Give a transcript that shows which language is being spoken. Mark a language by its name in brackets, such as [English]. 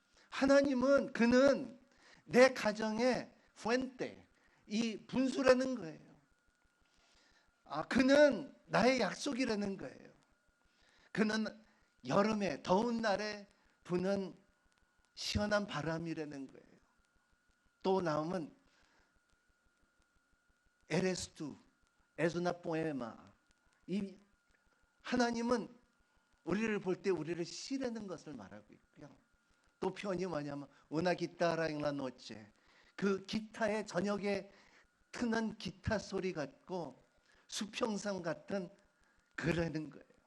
[Korean] 하나님은 그는 내 가정의 fuente, 이 분수라는 거예요. 그는 나의 약속이라는 거예요. 그는 여름에 더운 날에 부는 시원한 바람이라는 거예요. 또 나오면 [Spanish] eres tú, es una poema. [Korean] 이 하나님은 우리를 볼 때 우리를 시라는 것을 말하고 있고요. 또 표현이 뭐냐면 [Spanish] una guitarra en la noche, [Korean] 그 기타의 저녁에 트는 기타 소리 같고 수평선 같은 그러는 거예요.